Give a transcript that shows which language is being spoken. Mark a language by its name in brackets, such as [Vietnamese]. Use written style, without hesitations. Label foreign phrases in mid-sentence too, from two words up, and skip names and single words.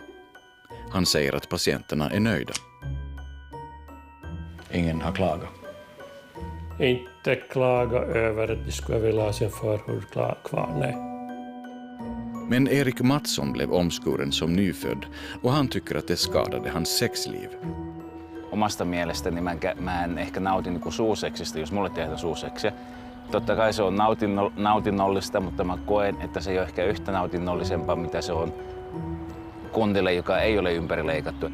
[Swedish] Han säger att patienterna är nöjda. Ingen har klagat. Inte klaga över att de skulle vilja ha sin förhud kvar, nej. Men Erik Mattsson blev omskuren som nyfödd och han tycker att det skadade hans sexliv. [Finnish] Omasta mielestäni mä en ehkä nauti niin kuin suuseksistä, jos mulle tehdään suuseksiä. Totta kai se on nautinnollista, mutta mä koen, että se ei ole ehkä yhtä nautinnollisempaa, mitä se on kundille, joka ei ole ympärileikattu.